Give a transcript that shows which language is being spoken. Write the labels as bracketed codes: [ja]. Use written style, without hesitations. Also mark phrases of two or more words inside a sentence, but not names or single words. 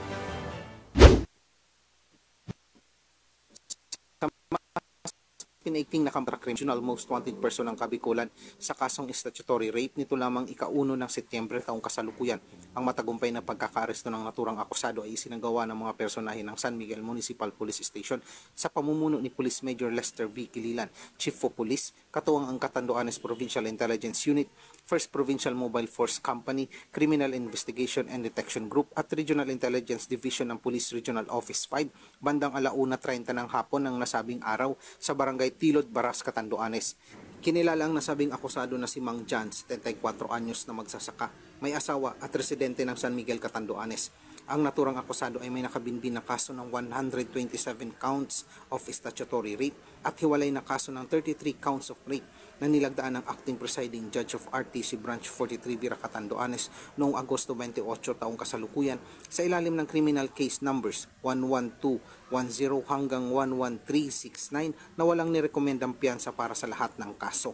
[tl] Pinaigting na Regional Most Wanted Person ng Kabikulan sa kasong [en] statutory rape [tl] nito lamang ika-1 ng Setyembre taong kasalukuyan. Ang matagumpay na pagkakaaresto ng naturang akusado ay isinagawa ng mga personahe ng San Miguel Municipal Police Station sa pamumuno ni Police Major Lester V. Kililan, [en] Chief of Police, [tl] katuwang ang Catanduanes Provincial Intelligence Unit, 1st Provincial Mobile Force Company, Criminal Investigation and Detection Group at Regional Intelligence Division ng Police Regional Office 5 bandang 1:30 ng hapon ng nasabing araw sa Barangay Tilod, Baras, Catanduanes. Kinilala ang nasabing akusado na si Mang John, 74 anyos na magsasaka, may asawa at residente ng San Miguel, Catanduanes. Ang naturang akusado ay may nakabinbin na kaso ng 127 [en] counts of statutory rape [tl] at hiwalay na kaso ng 33 [en] counts of rape [tl] na nilagdaan ng [en] Acting Presiding Judge of RTC [tl] Branch 43 Vira, Catanduanes noong Agosto 28 taong kasalukuyan sa ilalim ng [en] criminal case numbers [tl] 11210 hanggang 11369 na walang nirekomendang piyansa para sa lahat ng kaso.